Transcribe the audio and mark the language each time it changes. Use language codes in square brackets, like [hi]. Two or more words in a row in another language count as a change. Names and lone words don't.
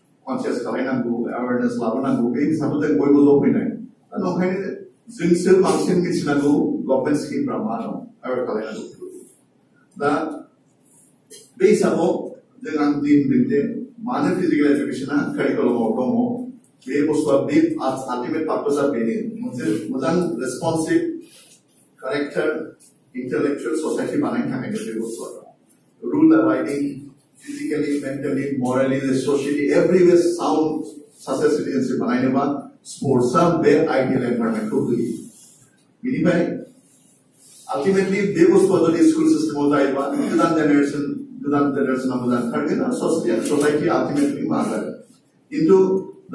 [brx] कन्सियास खालायनांगौ एवारनेस लाबोनांगौ बे हिसाबै जों बयबो ज' फैनाय दा नंखायनो जोंसो बांसिन मिथिनांगौ [en] government scheme [brx] मा दं एवार खालायनांगौ दा बे हिसाबाव जों आं दि होनदों जे मानो [en] physical education curriculum [brx] दङ बे बुस्थुआ बे [en] ultimate purpose [brx] बेनो मोनसे मोजां [en] responsive character intellectual society [brx] बानायनो थाखायनो बे बुस्थुआ [en] rule abiding physically, mentally, morally, socially, everywhere sound सासे citizenship बानायनोबा स्पोर्ट्सआ बे आइडियल [brx] एनवायरनमेन्टखौ होयो बेनिफ्राय अल्टिमेटली बे बुस्थुआ जुदि [en] school system [brx] जायोबा गोदान जेनेरेशना मोजां ओंखारगोन आरो ससाइटि अल्टिमेटलि मा जागोन खिन्थु दा